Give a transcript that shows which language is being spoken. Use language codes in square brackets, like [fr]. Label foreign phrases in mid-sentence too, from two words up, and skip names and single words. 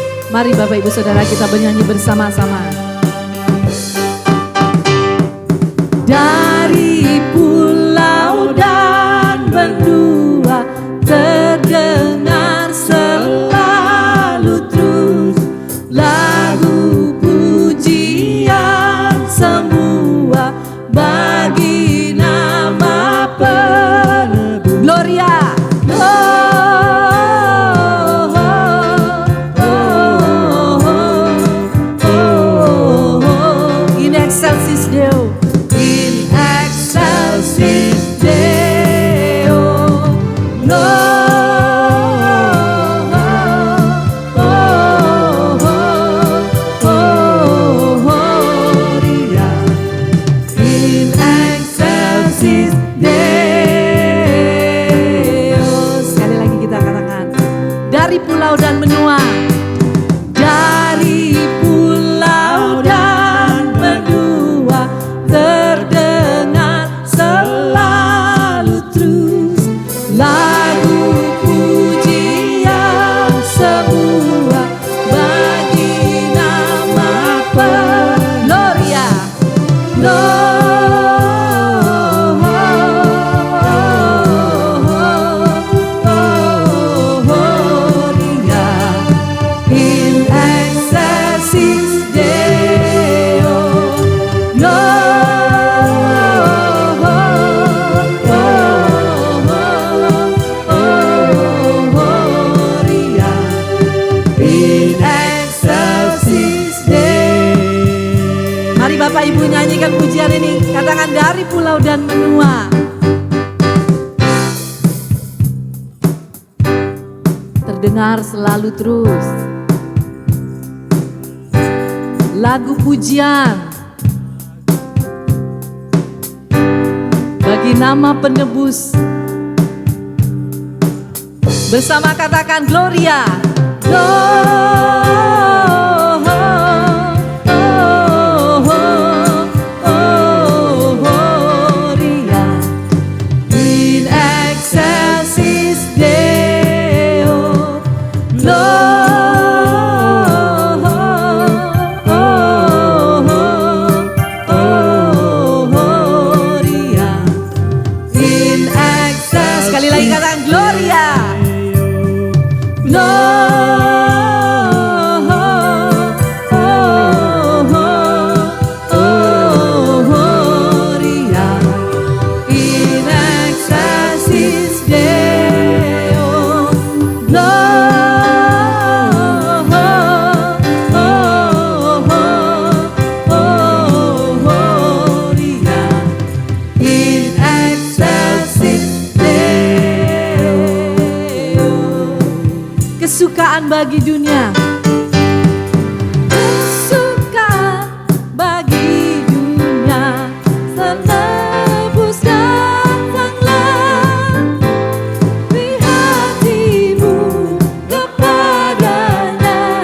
[id] Mari Bapak Ibu Saudara kita bernyanyi bersama-sama. Dari pulau dan benua terdengar selalu terus lagu pujian semua bagi nama penebus. [la] Gloria. In excelsis Deo. In excelsis Deo. Gloria. In excelsis Deo. [id] Sekali lagi kita katakan. Dari pulau dan benua. Dari pulau dan benua terdengar selalu terus lagu pujian semua bagi nama Gloria. [la] Gloria. In excelsis Deo. Gloria. In excelsis Deo. [id] Mari Bapak Ibu nyanyikan pujian ini. Katakan dari pulau dan benua. Terdengar selalu terus lagu pujian bagi nama penebus. Bersama katakan Gloria. [la] Gloria. In excelsis Deo. Gloria. In excelsis. [id] Sekali lagi katakan Gloria. [la] Gloria. In excelsis Deo. Gloria. In excelsis Deo. [id] Kesukaan bagi dunia. Kesukaan bagi dunia. Penebus datanglah. Beri hatimu kepadanya.